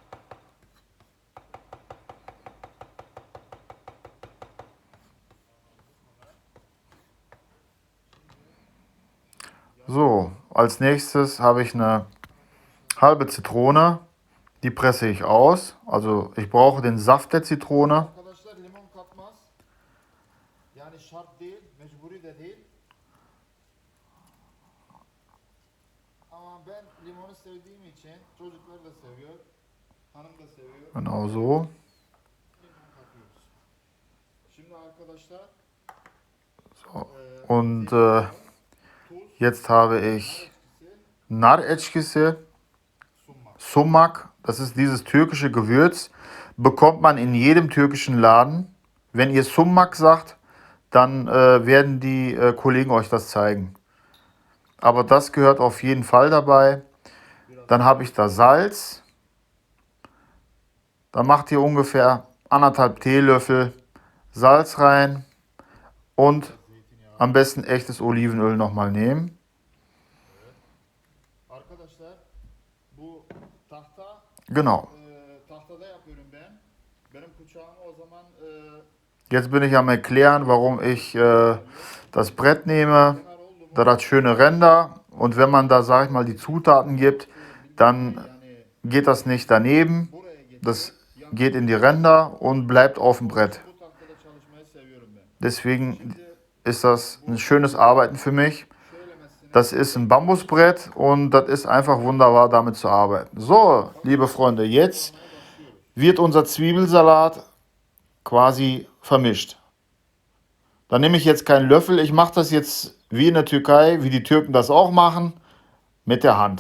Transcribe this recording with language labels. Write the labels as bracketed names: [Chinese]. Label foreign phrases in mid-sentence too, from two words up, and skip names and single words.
[German] So, als nächstes habe ich eine halbe Zitrone. Die presse ich aus. Also ich brauche den Saft der Zitrone. [Turkish] Arkadaşlar limon katmaz. Yani şart değil, mecburi de değil. Ama ben limonu sevdiğim için çocuklar da seviyor, hanım da seviyor. [German] Genau so. [Turkish] Limon katıyoruz. Şimdi arkadaşlar [German] So. Und [Turkish] tuz, [German] jetzt habe ich [Turkish] eskisi, Nar Eçkisi, sunmak. Sumak. [German] Das ist dieses türkische Gewürz. Bekommt man in jedem türkischen Laden. Wenn ihr Sumak sagt, dann werden die Kollegen euch das zeigen. Aber das gehört auf jeden Fall dabei. Dann habe ich da Salz. Da macht ihr ungefähr 1,5 Teelöffel Salz rein. Und [Turkish] Zeytinyağı. [German] am besten echtes Olivenöl nochmal nehmen. [Turkish] Arkadaşlar bu tahta [German] Genau. [Turkish] tahtada yapıyorum ben. Benim bıçağımı o zaman [German] Jetzt bin ich am erklären, warum ich das Brett nehme. [Turkish] kenar oldu mu? [German] Da hat schöne Ränder. Und wenn man da, sag ich mal, die Zutaten gibt, dann [Turkish] Yani [German] geht das nicht daneben. [Turkish] buraya getirip [German] Das geht in die Ränder und bleibt auf dem Brett. [Turkish] bu tahtada çalışmayı seviyorum ben. [German] Deswegen ist das ein schönes Arbeiten für mich. [Turkish] Söylemesine [German] Das ist ein Bambusbrett und das ist einfach wunderbar, damit zu arbeiten. So, liebe Freunde, jetzt wird unser Zwiebelsalat quasi vermischt. Da nehme ich jetzt keinen Löffel. Ich mache das jetzt wie in der Türkei, wie die Türken das auch machen, mit der Hand.